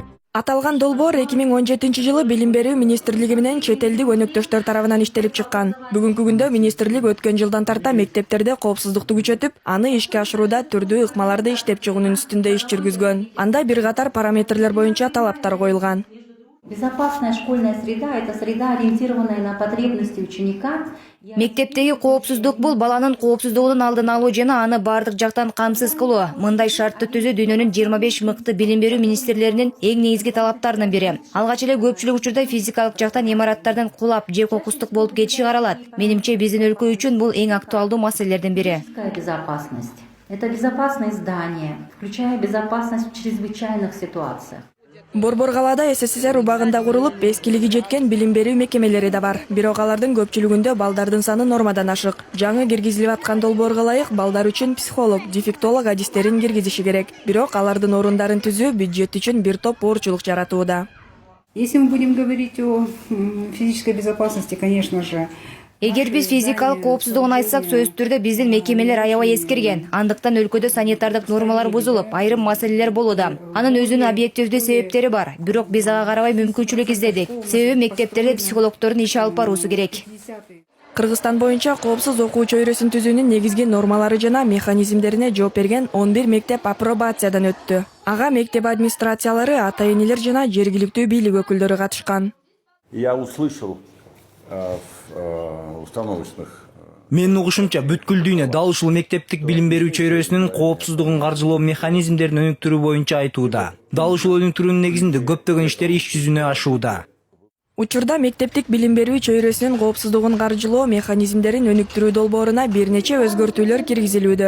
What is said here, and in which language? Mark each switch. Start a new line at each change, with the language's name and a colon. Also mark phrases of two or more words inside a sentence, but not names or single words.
Kyrgyz: Аталган долбоор 2017-жылы Билим берүү министрлиги менен чет элдик өнөктөштөр тарабынан иштелип чыккан. Бүгүнкү күндө министрлик өткөн жылдан тарта мектептерде коопсуздукту күчөтүп, аны ишке ашырууда түрдүү ыкмаларды иштеп чыгуунун үстүндө иш жүргүзгөн. Анда бир катар параметрлер боюнча талаптар коюлган.
Russian: Безопасная школьная среда – это среда, ориентированная на потребности ученика.
Kyrgyz: Мектептеги коопсуздук бул баланын коопсуздугунун алдын алуу жана аны бардык жактан камсыз кылуу. Мындай шартты түзүү дүйнөнүн 25 мыкты билим берүү министрлеринин эң негизги талаптарынын бири. Алгач эле көпчүлүк учурда физикалык жактан имараттардын кулап же кокустук болуп кетиши каралат. Менимче биздин өлкө үчүн бул эң актуалдуу маселелердин бири.
Russian: Безопасность – это безопасность здания, включая безопасность в чрезвычайных ситуациях.
Kyrgyz: Борбор калаада СССР убагында курулуп, эскилиги жеткен билим берүү мекемелери да бар. Бирок алардын көпчүлүгүндө балдардын саны нормадан ашык. Жаңы киргизилип аткан долбоорго ылайык балдар үчүн психолог, дефектолог адистерин киргизиши керек. Бирок алардын орундарын түзүү бюджет үчүн бир топ оорчулук жаратууда.
Russian: Если мы будем говорить о физической безопасности, конечно же,
Kyrgyz: Эгер биз физикалык коопсуздугун айтсак, сөзсүз түрдө биздин мекемелер аябай эскирген. Андыктан өлкөдө санитардык нормалар бузулуп, айрым маселелер болууда. Анын өзүнүн объективдүү себептери бар. Бирок биз ага карабай мүмкүнчүлүк издедик. Себеби мектептерде психологдордун иши алып баруусу керек. Кыргызстан боюнча коопсуз окуу чөйрөсүн түзүүнүн негизги нормалары жана механизмдерине жооп берген 11 мектеп апробациядан өттү. Ага мектеп администрациялары, ата-энелер жана жергиликтүү бийлик өкүлдөрү катышкан.
Russian: Я услышал установочных.
Kyrgyz: Менин угушумча бүткүл дүйнө дал ушул мектептик билим берүү чөйрөсүнүн коопсуздугун каржылоо механизмдерин өнүктүрүү боюнча айтууда. Дал ушул өнүктүрүүнүн негизинде көптөгөн иштер иш жүзүнө ашууда. Учурда мектептик билим берүү чөйрөсүнүн коопсуздугун каржылоо механизмдерин өнүктүрүү долбооруна бир нече өзгөртүүлөр киргизилүүдө.